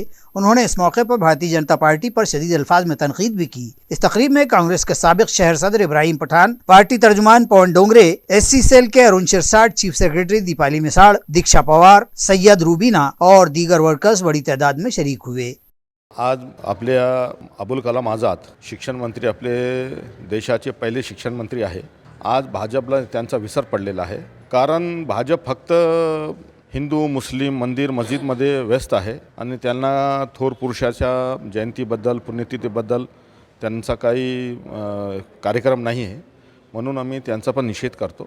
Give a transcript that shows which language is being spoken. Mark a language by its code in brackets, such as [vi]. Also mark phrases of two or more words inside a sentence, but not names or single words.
[ur] انہوں نے اس موقع پر بھارتیہ جنتا پارٹی پر شدید الفاظ میں تنقید بھی کی۔ اس تقریب میں کانگریس کے سابق شہر صدر ابراہیم پٹھان، پارٹی ترجمان پون ڈونگرے، SC سیل کے ارون شرساٹ، چیف سیکرٹری دیپالی مساڑ، دیکشا پوار، سید روبینا اور دیگر ورکرز بڑی تعداد میں شریک ہوئے۔ [mr] आज आपल्या अबुल आझाद शिक्षण मंत्री, आपले देशाचे पहिले शिक्षण मंत्री आहे। आज भाजपला त्यांचा विसर पडलेला आहे, कारण भाजप फक्त हिंदू मुस्लिम मंदिर मस्जिदमध्ये व्यस्त आहे आणि त्यांना थोर पुरुषाच्या जयंतीबद्दल पुण्यतिथीबद्दल त्यांचा काही कार्यक्रम नाही आहे, म्हणून आम्ही त्यांचा पण निषेध करतो।